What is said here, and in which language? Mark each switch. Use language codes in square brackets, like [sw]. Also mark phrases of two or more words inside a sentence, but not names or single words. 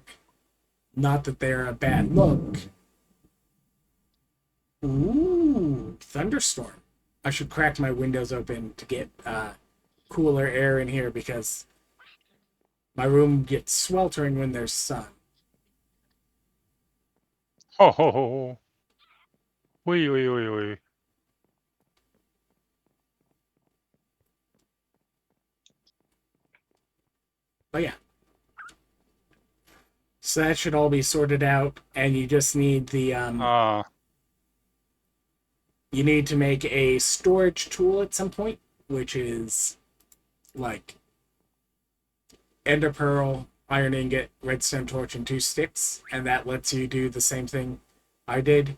[en] Not that they're a bad look. Ooh, thunderstorm. I should crack my windows open to get cooler air in here because my room gets sweltering when there's sun. Ho ho ho. Ui ui ui ui. But yeah. So that should all be sorted out, and you just need the you need to make a storage tool at some point, which is like ender pearl, iron ingot, redstone torch, and 2 sticks, and that lets you do the same thing I did.